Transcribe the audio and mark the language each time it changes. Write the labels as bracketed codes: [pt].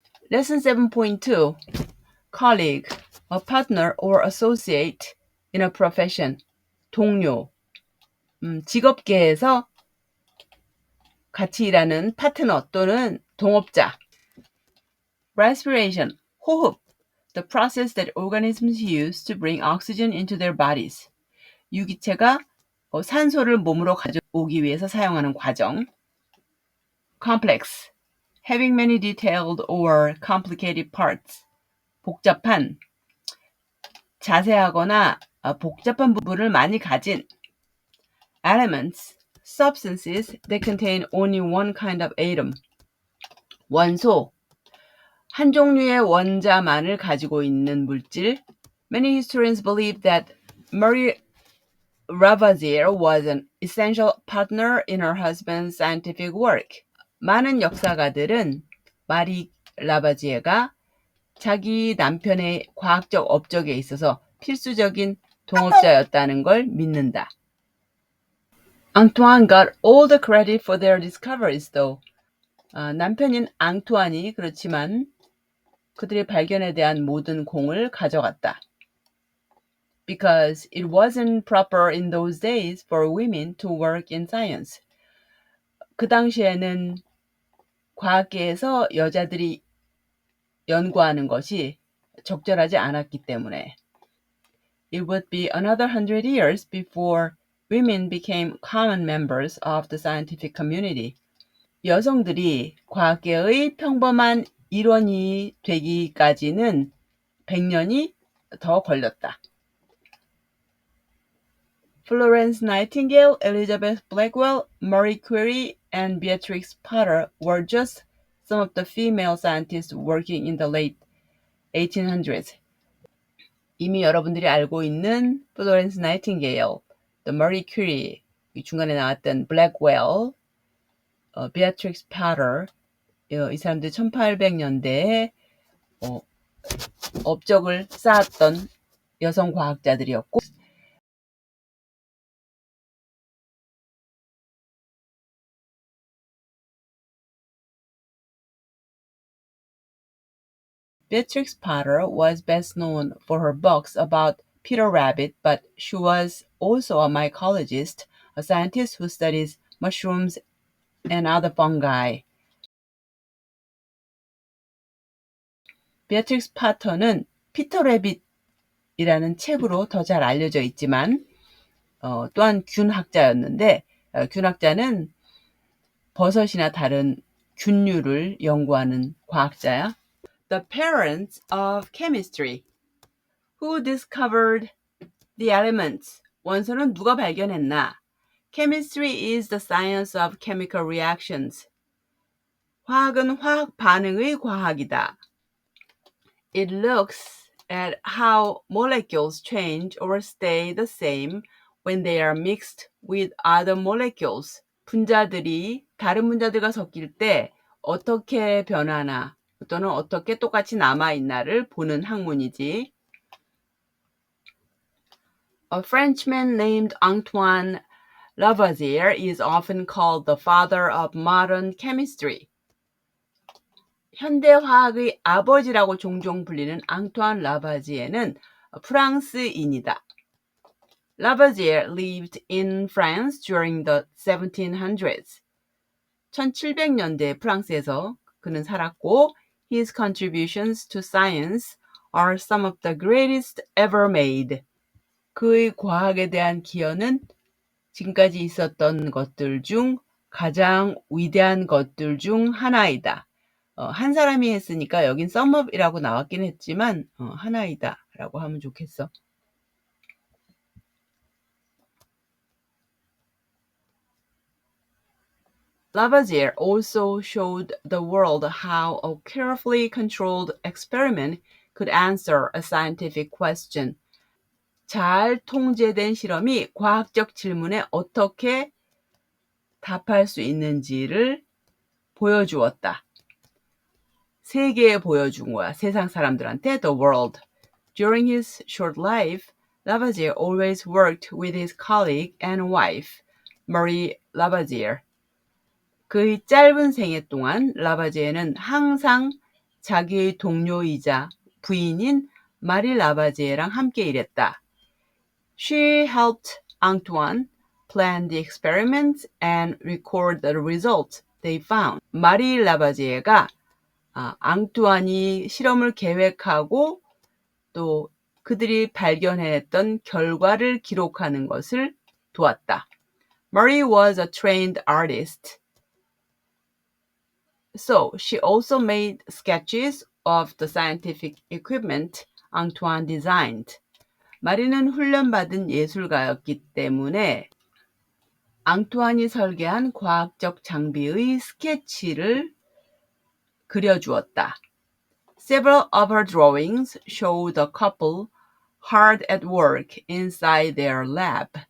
[en] Lesson 7.2 Colleague, a partner or associate in a profession. [ko] 동료, 직업계에서 같이 일하는 파트너 또는 동업자. [en] Respiration, 호흡, the process that organisms use to bring oxygen into their bodies. [ko] 유기체가 산소를 몸으로 가져오기 위해서 사용하는 과정. [en] Complex, having many detailed or complicated parts. [ko] 복잡한, 자세하거나 복잡한 부분을 많이 가진. [en] Elements, substances that contain only one kind of atom. [ko] 원소, 한 종류의 원자만을 가지고 있는 물질. [en] Many historians believe that Marie Lavoisier was an essential partner in her husband's scientific work. [ko] 많은 역사가들은 마리 라바지에가 자기 남편의 과학적 업적에 있어서 필수적인 동업자였다는 걸 믿는다. [en] Antoine got all the credit for their discoveries, though. [ko] 남편인 앙투안이 그렇지만 그들의 발견에 대한 모든 공을 가져갔다. [en] Because it wasn't proper in those days for women to work in science. [ko] 그 당시에는 과학계에서 여자들이 연구하는 것이 적절하지 않았기 때문에. [en] It would be another 100 years before women became common members of the scientific community. [ko] 여성들이 과학계의 평범한 일원이 되기까지는 100년이 더 걸렸다. [en] Florence Nightingale, Elizabeth Blackwell, Marie Curie, and Beatrix Potter were just some of the female scientists working in the late 1800s. [ko] 이미 여러분들이 알고 있는 Florence Nightingale, the Marie Curie, 중간에 나왔던 Blackwell, Beatrix Potter, 이 사람들 1800년대에 업적을 쌓았던 여성 과학자들이었고 [en] Beatrix Potter was best known for her books about Peter Rabbit, but she was also a mycologist, a scientist who studies mushrooms and other fungi. [ko] Beatrix Potter는 피터 래빗이라는 책으로 더 잘 알려져 있지만 또한 균학자였는데 균학자는 버섯이나 다른 균류를 연구하는 과학자야. [en] The parents of chemistry. Who discovered the elements? [ko] 원소는 누가 발견했나? [en] Chemistry is the science of chemical reactions. [ko] 화학은 화학 반응의 과학이다. [en] It looks at how molecules change or stay the same when they are mixed with other molecules. [ko] 분자들이 다른 분자들과 섞일 때 어떻게 변하나 또는 어떻게 똑같이 남아있나를 보는 학문이지. [en] A Frenchman named Antoine Lavoisier is often called the father of modern chemistry. [ko] 현대화학의 아버지라고 종종 불리는 앙투안 라바지에는 프랑스인이다. [en] Lavoisier lived in France during the 1700s. [ko] 1700년대 프랑스에서 그는 살았고 [en] his contributions to science are some of the greatest ever made. [ko] 그의 과학에 대한 기여는 지금까지 있었던 것들 중 가장 위대한 것들 중 하나이다. 한 사람이 했으니까 여긴 [en] some of [ko] 이라고 나왔긴 했지만 하나이다 라고 하면 좋겠어. [en] Lavoisier also showed the world how a carefully controlled experiment could answer a scientific question. [ko] 잘 통제된 실험이 과학적 질문에 어떻게 답할 수 있는지를 보여주었다. 세계에 보여준 거야. 세상 사람들한테 [en] the world. During his short life, Lavoisier always worked with his colleague and wife, Marie Lavoisier. [ko] 그의 짧은 생애 동안 라바지에는 항상 자기의 동료이자 부인인 마리 라바지에랑 함께 일했다. [en] She helped Antoine plan the experiments and record the results they found. [ko] 마리 라바지에가 앙투안이 실험을 계획하고 또 그들이 발견했던 결과를 기록하는 것을 도왔다. [en] Marie was a trained artist, so she also made sketches of the scientific equipment Antoine designed. [ko] 마리는 훈련받은 예술가였기 때문에 앙투안이 설계한 과학적 장비의 스케치를 그려주었다. [en] Several of her drawings show the couple hard at work inside their lab.